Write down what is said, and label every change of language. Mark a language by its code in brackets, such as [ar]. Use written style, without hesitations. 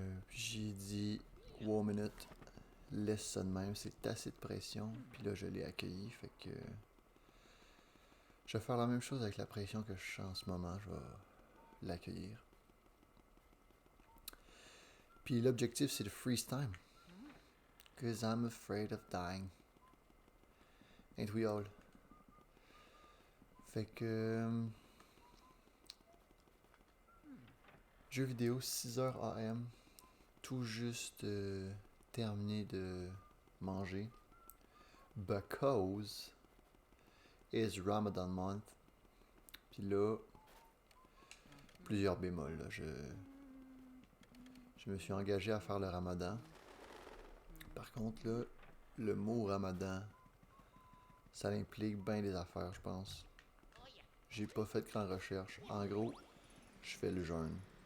[fr] J'ai dit, wow, minute, laisse ça de même, c'est assez de pression. Puis là, je l'ai accueilli, fait que je vais faire la même chose avec la pression que je sens en ce moment, je vais l'accueillir. Puis l'objectif, c'est de [en] freeze time. Cause I'm afraid of dying. Ain't we all? [fr] Fait que... jeu vidéo, 6h AM. Tout juste terminé de manger. [en] Because it's Ramadan month. [fr] Puis là, plusieurs bémols. Là. Je me suis engagé à faire le Ramadan. Par contre, là, le mot Ramadan, ça implique bien des affaires, je pense. J'ai pas fait de grande recherche. En gros, je fais le jeûne.